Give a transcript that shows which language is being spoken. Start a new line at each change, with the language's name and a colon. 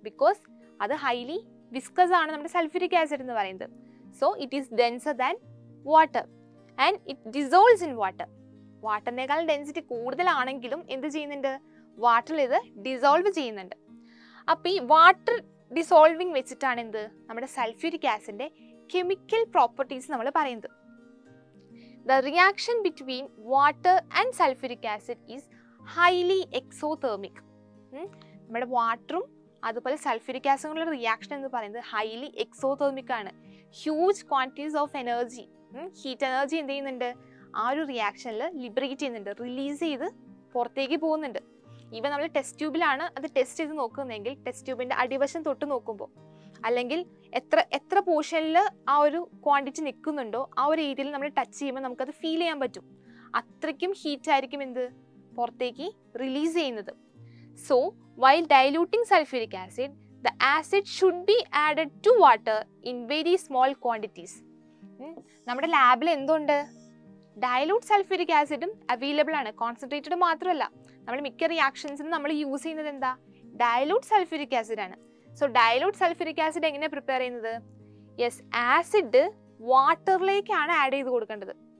English: because
Malayalam: അത്
English: highly viscous
Malayalam: ആണ് നമ്മുടെ
English: sulphuric acid
Malayalam: എന്ന് പറയുന്നത്.
English: So it is denser than water and it dissolves in water.
Malayalam: വാട്ടറിനേക്കാൾ density കൂടുതലാണെങ്കിലും എന്ത് ചെയ്യുന്നുണ്ട്, വാട്ടറിൽ ഇത് ഡിസോൾവ് ചെയ്യുന്നുണ്ട്. അപ്പോൾ ഈ വാട്ടർ ഡിസോൾവിങ് വെച്ചിട്ടാണ് എന്ത് നമ്മുടെ സൾഫ്യൂരിക് ആസിഡിന്റെ കെമിക്കൽ പ്രോപ്പർട്ടീസ് നമ്മൾ പറയുന്നത്.
English: The reaction between water and sulfuric acid is highly exothermic.
Malayalam: നമ്മുടെ വാട്ടറും അതുപോലെ സൾഫ്യൂരിക് ആസിഡുള്ള റിയാക്ഷൻ എന്ന് പറയുന്നത് ഹൈലി എക്സോതെർമിക് ആണ്.
English: huge quantities of energy,
Malayalam: heat energy എന്ത് ചെയ്യുന്നുണ്ട്, ആ ഒരു റിയാക്ഷനിൽ ലിബറേറ്റ് ചെയ്യുന്നുണ്ട്, റിലീസ് ചെയ്ത് പുറത്തേക്ക് പോകുന്നുണ്ട്. ഇവ നമ്മൾ ടെസ്റ്റ് ട്യൂബിലാണ് അത് ടെസ്റ്റ് ചെയ്ത് നോക്കുന്നതെങ്കിൽ ടെസ്റ്റ് ട്യൂബിൻ്റെ അടിവശം തൊട്ട് നോക്കുമ്പോൾ അല്ലെങ്കിൽ എത്ര പോർഷനിൽ ആ ഒരു ക്വാണ്ടിറ്റി നിൽക്കുന്നുണ്ടോ ആ ഒരു ഏരിയയിൽ നമ്മൾ ടച്ച് ചെയ്യുമ്പോൾ നമുക്കത് ഫീൽ ചെയ്യാൻ പറ്റും. അത്രയ്ക്കും ഹീറ്റ് ആയിരിക്കും എന്ത് പുറത്തേക്ക് റിലീസ് ചെയ്യുന്നത്.
English: So while diluting sulphuric acid the acid should be added to water in very small quantities.
Malayalam: നമ്മുടെ ലാബിൽ എന്തുണ്ട്, ഡയലൂട്ട് സൾഫ്യൂരിക് ആസിഡും അവൈലബിൾ ആണ്. കോൺസെൻട്രേറ്റഡ് മാത്രമല്ല, നമ്മൾ മിക്ക റിയാക്ഷൻസിനും നമ്മൾ യൂസ് ചെയ്യുന്നത് എന്താ, ഡയലൂട്ട് സൾഫ്യൂരിക് ആസിഡ് ആണ്. സോ ഡയലൂട്ട് സൾഫ്യൂരിക് ആസിഡ് എങ്ങനെ പ്രിപ്പയർ ചെയ്യുന്നത്, യെസ്, ആസിഡ് വാട്ടറിലേക്കാണ് ആഡ് ചെയ്ത് കൊടുക്കേണ്ടത്.